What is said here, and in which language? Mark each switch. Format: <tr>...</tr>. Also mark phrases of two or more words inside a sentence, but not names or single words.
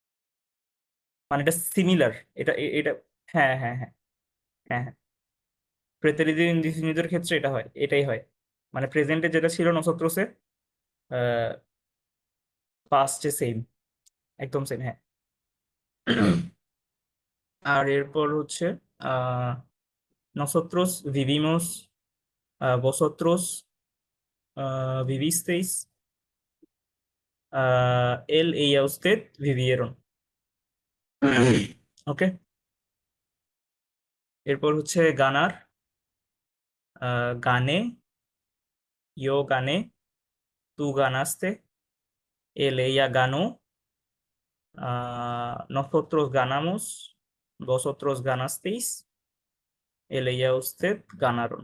<bn>মানে এটা সিমিলার, এটা এটা হ্যাঁ হ্যাঁ হ্যাঁ হ্যাঁ হ্যাঁ।</bn> <es>pretérito indefinido</es> <bn>ক্ষেত্রে এটাই হয়, মানে প্রেজেন্টে যেটা ছিল নসত্রসে, পাস্টে সেম, একদম সেম, হ্যাঁ। আর এরপর হচ্ছে আহ</bn> <es>nosotros vivimos, vosotros vivisteis, él, ella, usted vivieron।</es> <bn>ওকে, এরপর হচ্ছে গানার, গানে,</bn> <es>yo gané, tú ganaste, él, ella ganó, nosotros ganamos, vosotros ganasteis, él, ella, usted ganaron।</es>